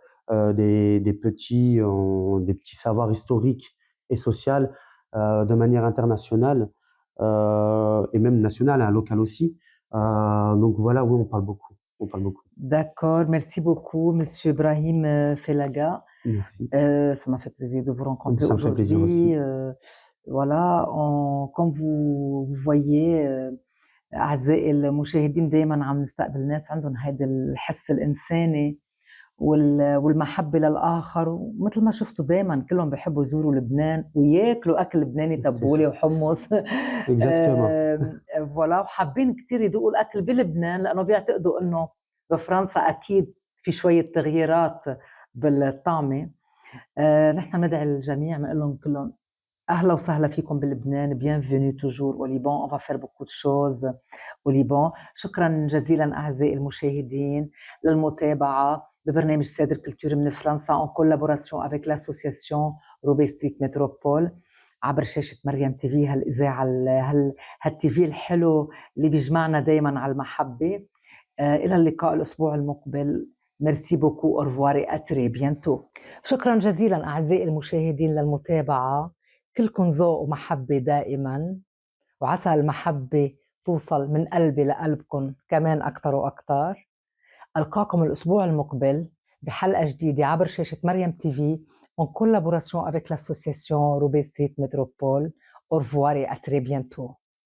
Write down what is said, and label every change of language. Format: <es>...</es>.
<fr>des petits savoirs historiques et sociaux de manière internationale et même nationale, hein, locale aussi. Donc voilà, oui, on parle beaucoup. On parle beaucoup. D'accord, merci beaucoup, Monsieur Brahim Felaga. Merci. Ça m'a fait plaisir de vous rencontrer Ça me fait plaisir aujourd'hui. aussi. Voilà, comme vous voyez</fr> <ar>أعزائي المشاهدين دايما عم نستقبل ناس عندهم هذا الحس الإنساني والمحبة للآخر، ومثل ما شفتوا دايما كلهم بيحبوا يزوروا لبنان وياكلوا أكل لبناني، تبولة وحمص.</ar> <fr>Exactement.</fr> <ar>فوالا، وحابين كتير يذوقوا الأكل بلبنان لأنه بيعتقدوا إنه بفرنسا أكيد في شوية تغييرات بالطعمة. نحن ندعي الجميع، بنقول لهم كلهم أهلا وسهلا فيكم بلبنان.</ar> <fr>bienvenue toujours au Liban, on va faire beaucoup de choses au Liban.</fr> <ar>شكرا جزيلا أعزائي المشاهدين للمتابعة ببرنامج سادر كولتور من فرنسا</ar> <fr>en collaboration avec l'association</fr> <ar>روبي ستريت متروبول عبر شاشة مريم تي في، هالإذاعة هالتي في الحلو اللي بيجمعنا دايما على المحبة. إلى اللقاء الأسبوع المقبل.</ar> <fr>ميرسي بوكو، أورفوار، أتري بيانتو.</fr> <ar>شكرا جزيلا أعزائي المشاهدين للمتابعة. كلكم ذوق ومحبة دائما، وعسى المحبة توصل من قلبي لقلبكم كمان أكتر وأكتر. ألقاكم الأسبوع المقبل بحلقة جديدة عبر شاشة مريم تي في</ar> <fr>en collaboration avec l'association Roubaix Street Métropole. Au revoir et à très bientôt.</fr>